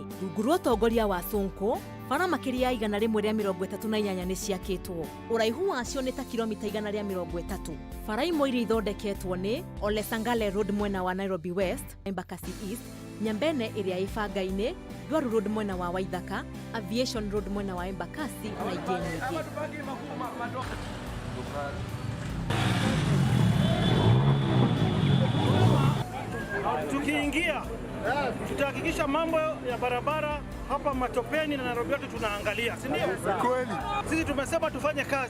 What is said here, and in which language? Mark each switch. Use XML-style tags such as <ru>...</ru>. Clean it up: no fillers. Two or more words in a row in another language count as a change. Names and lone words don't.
<ki>Rungu rwa ũtongoria wa Sonko, bara makĩria ya 138 nĩ ciakĩtwo. Ũraihu wacio nĩ ta kilomita 130. Bara imwe iria ithondeketwo nĩ Ole Sangale Road mwena wa Nairobi West, Embakasi East, Nyambene ĩrĩa ĩbanga-inĩ, Dwaru Road mwena wa Waithaka, Aviation Road mwena wa Embakasi na ingĩ nyingĩ.</ki> <sw>Tukiingia tutahakikisha mambo ya barabara hapa Matopeni na Nairobi yote tunaangalia, si ndio? Kweli. Sisi tumesema tufanye kazi.</sw>